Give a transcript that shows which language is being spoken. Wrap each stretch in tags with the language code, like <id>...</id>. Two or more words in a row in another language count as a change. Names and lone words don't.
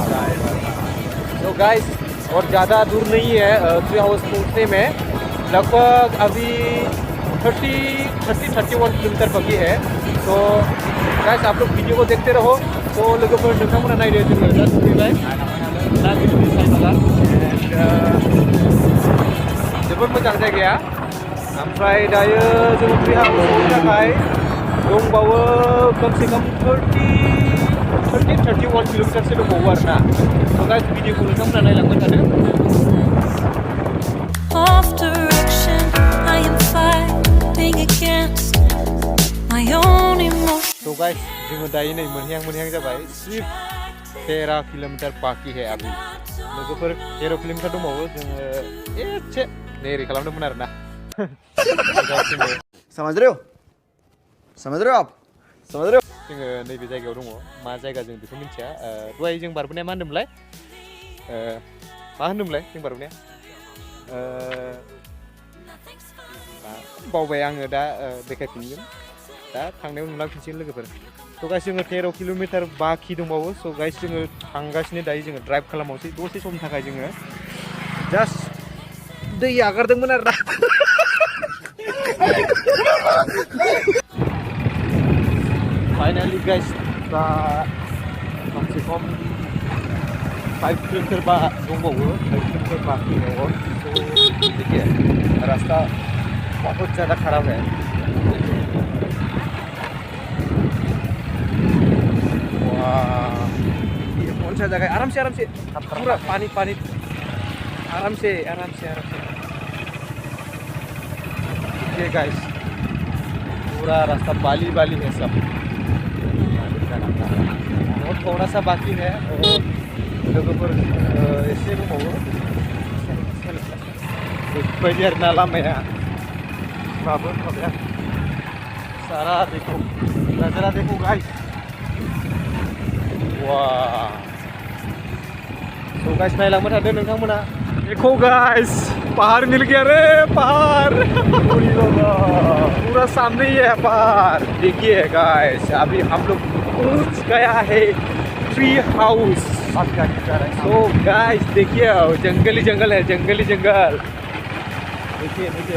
<hi>तो गाइस और ज़्यादा दूर नहीं है ट्री हाउस पहुंचने में, लगभग अभी 31 किलोमीटर बाकी है। तो गाइस आप लोग वीडियो को देखते रहो।</hi> <brx>लोगोफोर नोंथांमोना नायदो जोङो दा सफैबाय नागरीजुली चाय बागान। जोबोद मोजां जायगाया। ओमफ्राय दायो जों ट्री हाउसआव थाखाय दंबावो</brx> <hi>कम से कम</hi> <brx>31 किलोमीटरसो दंबावो आरोना। गाइस भिडिअखौ नोंथांमोना नायलांबाय थादो। गाइस जोङो दायो नै मोनहैहां जाबाय।</brx> <hi>सिर्फ 13 किलोमीटर बाकी है अभी।</hi> <brx>लोगोफोर 13 किलोमीटर दंबावो, जोङो एसे नेरि खालामदोंमोन आरोना।</brx> <hi>समझ रहे हो आप</hi> <brx>जोङो नैबे जायगायाव दङ। मा जायगा जों बेखौ मिथिया। दहाय जों बारबोनाया मा होनदोंमोनलाय जों बारबोनाया बावबाय आङो। दा देखायफिनगोन, दा थांनायाव नुलांफिनसिगोन लोगोफोर। गाइस जोङो 13 किलोमीटर बाखि दंबावो। गाइस जोङो थांगासिनो दायो, जोङो ड्राइभ खालामावसै दसे समनि थाखाय। जोङो जास्ट दै आगारदोंमोन आरोना। फाइनली गाइस</brx> <hi>कम से कम</hi> <brx>5 किलोमीटर दंबावो,</brx> <hi>5 किलोमीटर बाकी है। और देखिए रास्ता बहुत ज़्यादा खराब है। ये कौन सा जगह है? आराम से पूरा पानी आराम से देखिए गाइस पूरा रास्ता बाली है सब। और थोड़ा सा बाकी है</hi> <brx>लोगोफोर एसे दंबावो। बेफोरबायदि आरोना लामाया माबाया</brx> <hi>सारा देखो नज़ारा देखो गाइस।</hi> <brx>वाह गाइस नायलांबाय थादो नोंथांमोना।</brx> <hi>देखो गाइस पहाड़ मिल गया रे, पहाड़ पूरा सामने ही है पहाड़। देखिए गाइस अभी हम लोग पहुंच गया है ट्री हाउस। गाइस देखिए जंगल ही जंगल है, देखिए।</hi>